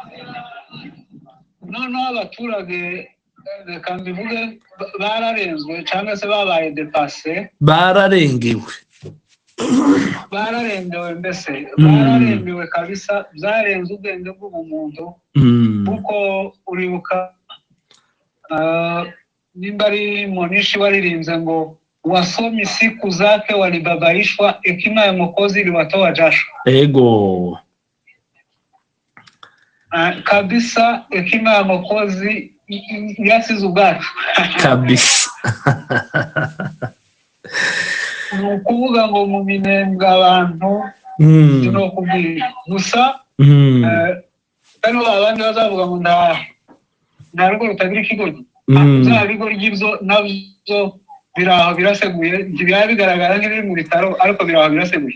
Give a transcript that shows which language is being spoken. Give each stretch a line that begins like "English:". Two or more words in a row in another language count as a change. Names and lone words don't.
Kinyarwanda: noneho abaturage reka mbivuge bararenzwe cyangwa se babaye depase bararengewe mbese bararengewe kabisa byarenze ubwenge bw'umuntu kuko uribuka nimba ari Monishi waririnze ngo wasome
Swahili: siku zake walibabaishwa hekima ya Mwokozi iliwatoa jasho.
Kinyarwanda: Ego kabisa
Swahili: hekima ya Mwokozi
Kinyarwanda: yasize ubwacu kabisa ni ukuvuga ngo mu minembwe abantu no kubwira gusa kandi abandi bazavuga ngo nta rugo rutagira ikigoryi bya bigoryi byo nabyo biraho biraseguye ntibyaba bigaragara nk'ibiri mu bitaro ariko biraho biraseguye